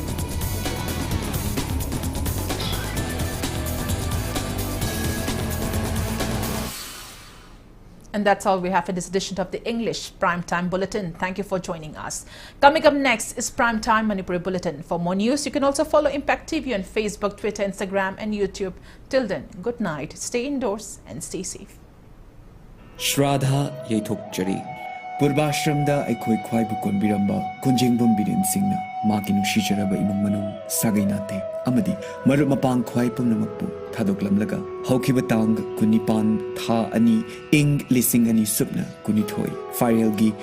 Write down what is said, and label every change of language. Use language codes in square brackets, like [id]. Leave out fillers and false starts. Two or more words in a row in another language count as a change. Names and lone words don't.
[en] And that's all we have for this edition of the English Primetime Bulletin. Thank you for joining us. Coming up next is Primetime Manipuri Bulletin. For more news, you can also follow Impact TV on Facebook, Twitter, Instagram and YouTube. Till then, good night, stay indoors and stay safe. [mni] Shraddha Yaithok Jari Purbashramda Aikoi Kwaibu Konbiramba Kunjengbam Birin Singna Maki Nushijaraba Imung Manung Sagainate Amadi Marumapang Kwai Pumnamakpu Thadoklamlaga Hokiba Tang Kunipan Tha Ani Ing Lising Ani Subna Kunithoi Farelgi